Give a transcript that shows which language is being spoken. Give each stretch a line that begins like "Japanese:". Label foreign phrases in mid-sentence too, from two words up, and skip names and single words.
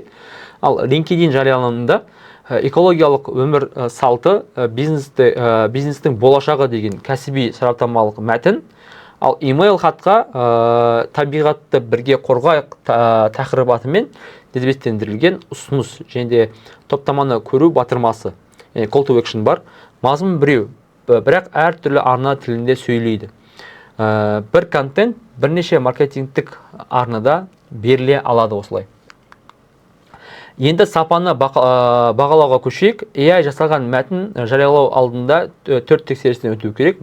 Kazakh: Ал LinkedIn жарияланымында экологиялық өмір салты бизнестің болашағы деген кәсіби сараптамалық мәтін. Ал имейл хатқа табиғатты бірге қорғайық тақырып атымен дербестендірілген ұсыныс және топтаманы көру батырмасы,
English: call to action бар.
Kazakh: Мазмұн біреу, бірақ әртүрлі арна тілінде сөйлейді. Бір контент бірнеше маркетингтік арнада беріле алады осылай. Енді сапаны бағалауға көшейік. AI жасалған мәтін жариялау алдында 4 тексерістен өту керек.